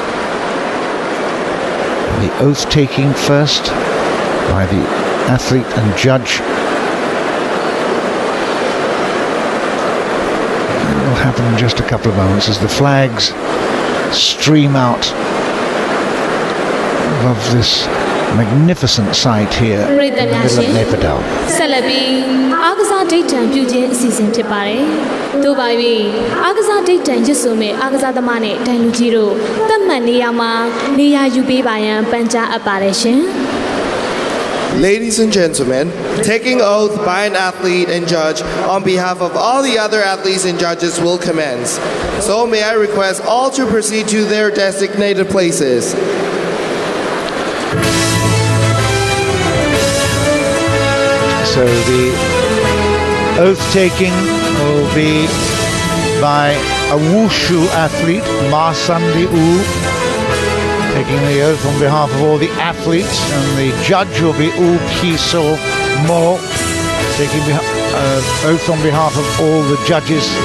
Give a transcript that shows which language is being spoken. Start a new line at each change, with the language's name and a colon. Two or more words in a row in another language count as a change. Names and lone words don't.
English: The oath taking first by the athlete and judge. It will happen in just a couple of moments as the flags stream out above this magnificent sight here in the middle of Nepal.
Burmese: ဆက်လက်ပြီးအားကစားဒိတ်တံပြုခြင်းအစီအစဉ်ဖြစ်ပါတယ်။တို့ပါ၍အားကစားဒိတ်တံရွတ်ဆိုမဲ့အားကစားသမားနဲ့ဒိုင်လူကြီးတို့သတ်မှတ်နေရာမှာနေရာယူပေးပါရန်ပန်ကြားအပ်ပါတယ်ရှင်။
English: Ladies and gentlemen, taking oath by an athlete and judge on behalf of all the other athletes and judges will commence. So may I request all to proceed to their designated places. So the oath taking will be by a wushu athlete, Ma Sandi U, taking the oath on behalf of all the athletes, and the judge will be U Kiso Mo, taking oath on behalf of all the judges.